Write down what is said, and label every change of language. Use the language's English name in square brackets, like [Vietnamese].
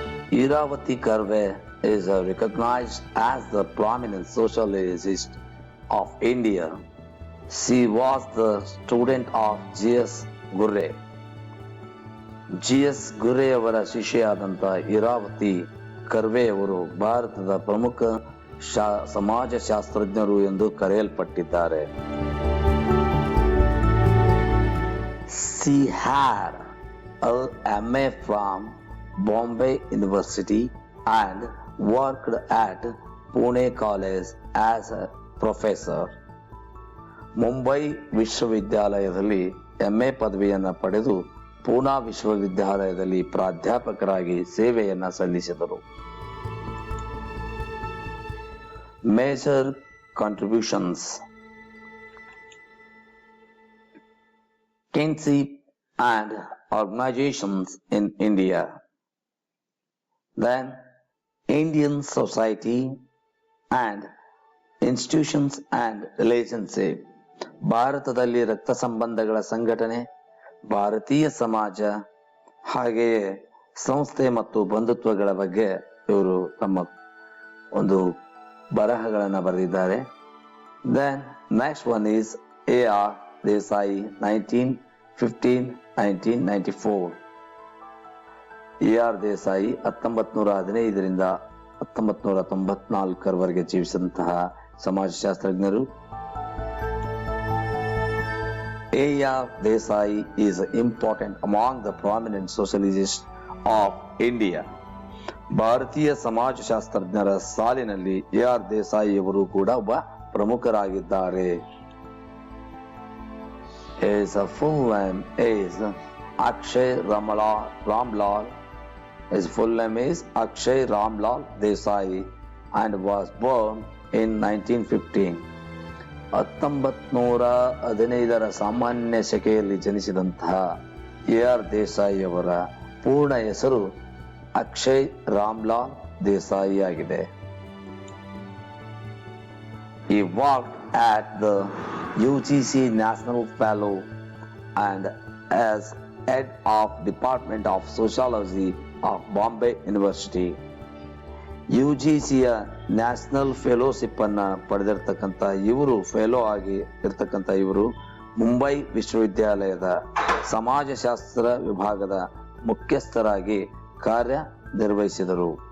[English] Iravati Karve is recognized as the prominent sociologist of India. She was the student of G.S. Gurre. G.S. [Kannada] Ghurye ಅವರ ಶಿಷ್ಯೆಯಾದಂಥ ಇರಾವತಿ ಕರ್ವೆಯವರು ಭಾರತದ ಪ್ರಮುಖ ಸಮಾಜಶಾಸ್ತ್ರಜ್ಞರು ಎಂದು ಕರೆಯಲ್ಪಟ್ಟಿದ್ದಾರೆ. [English] She had an MA from Bombay University and worked at Pune College as a professor. [Kannada] Mumbai ವಿಶ್ವವಿದ್ಯಾಲಯದಲ್ಲಿ MA ಪದವಿಯನ್ನು ಪಡೆದು ಪೂನಾ ವಿಶ್ವವಿದ್ಯಾಲಯದಲ್ಲಿ ಪ್ರಾಧ್ಯಾಪಕರಾಗಿ ಸೇವೆಯನ್ನು ಸಲ್ಲಿಸಿದರು. [English] Major contributions: kinship and organizations in India. Then Indian society and institutions and relationship. [Kannada] ಭಾರತದಲ್ಲಿ ರಕ್ತ ಸಂಬಂಧಗಳ ಸಂಘಟನೆ, ಭಾರತೀಯ ಸಮಾಜ, ಹಾಗೆಯೇ ಸಂಸ್ಥೆ ಮತ್ತು ಬಂಧುತ್ವಗಳ ಬಗ್ಗೆ ಇವರು ತಮ್ಮ ಒಂದು ಬರಹಗಳನ್ನು ಬರೆದಿದ್ದಾರೆ. [English] Then next one is A.R. Desai 1915-1994. A.R. [Kannada] Desai 1915ರಿಂದ 1994 ಜೀವಿಸಿದಂತಹ ಸಮಾಜಶಾಸ್ತ್ರಜ್ಞರು. [English] A.R. Desai is important among the prominent sociologists of India. [Kannada] ಭಾರತೀಯ ಸಮಾಜಶಾಸ್ತ್ರಜ್ಞರ ಸಾಲಿನಲ್ಲಿ A.R. ದೇಸಾಯಿಯವರು ಕೂಡ ಒಬ್ಬ ಪ್ರಮುಖರಾಗಿದ್ದಾರೆ. [English] His full name is Akshay Ramlal. His full name is Akshay Ramlal Desai and was born in 1915. [Kannada] 1915ರ ಸಾಮಾನ್ಯ ಶಕೆಯಲ್ಲಿ ಜನಿಸಿದಂತಹ A.R. Desai ಅವರ ಪೂರ್ಣ ಹೆಸರು ಅಕ್ಷಯ್ ರಾಮ್ಲಾಲ್ ದೇಸಾಯಿ ಆಗಿದೆ. [English] He worked at the UGC National Fellow and as head of Department of Sociology of Bombay University. [Kannada] UGCಯ national fellowship ಅನ್ನ ಪಡೆದಿರ್ತಕ್ಕಂಥ ಇವರು fellow ಆಗಿ ಇರ್ತಕ್ಕಂಥ ಇವರು ಮುಂಬೈ ವಿಶ್ವವಿದ್ಯಾಲಯದ ಸಮಾಜಶಾಸ್ತ್ರ ವಿಭಾಗದ ಮುಖ್ಯಸ್ಥರಾಗಿ ಕಾರ್ಯನಿರ್ವಹಿಸಿದರು.